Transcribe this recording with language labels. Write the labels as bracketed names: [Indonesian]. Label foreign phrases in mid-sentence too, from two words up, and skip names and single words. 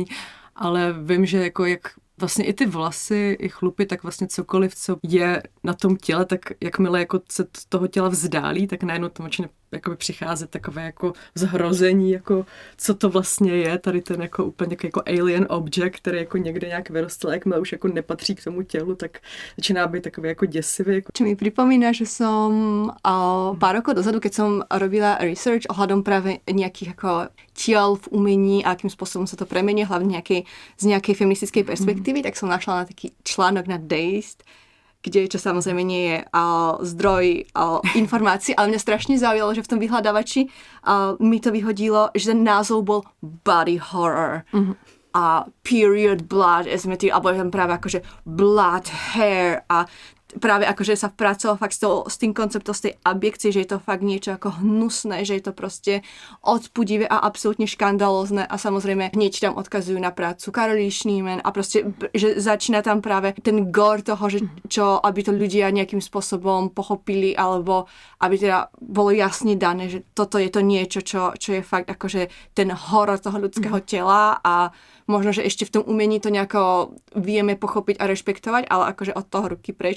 [Czech] Ale vím, že jako jak vlastně i ty vlasy, i chlupy, tak vlastně cokoliv, co je na tom těle, tak jakmile jako se toho těla vzdálí, tak najednou to začne jakoby přicházet takové jako zhrození, jako co to vlastně je, tady ten jako úplně jako [English] alien object, [Czech] který jako někde nějak vyrostl, jakmile už jako nepatří k tomu tělu, tak začíná být takový jako děsivý. [Slovak] Čo mi pripomína, že som pár rokov dozadu, keď som robila research ohľadom práve nejakých ako tiel v umení a akým spôsobom sa to premení, hlavne z nejakej feministickej perspektívy, tak som našla na taký článok na Dazed, kde, čo samozrejme nie je zdroj informácií, ale mňa strašne zaujalo, že v tom vyhľadávači mi to vyhodilo, že ten názov bol [English] body horror. A period blood, [Slovak] alebo tam práve akože [English] blood, hair [Slovak] a práve akože sa pracoval fakt s tým konceptom z tej abjekcie, že je to fakt niečo ako hnusné, že je to proste odpudivé a absolútne škandalózne a samozrejme hneď tam odkazujú na prácu Caroline Schneemann a proste, že začína tam práve ten gore toho, že čo, aby to ľudia nejakým spôsobom pochopili alebo aby teda bolo jasne dané, že toto je to niečo, čo je fakt akože ten horor toho ľudského tela a možno, že ešte v tom umení to nejako vieme pochopiť a rešpektovať, ale akože od toho ruky preč.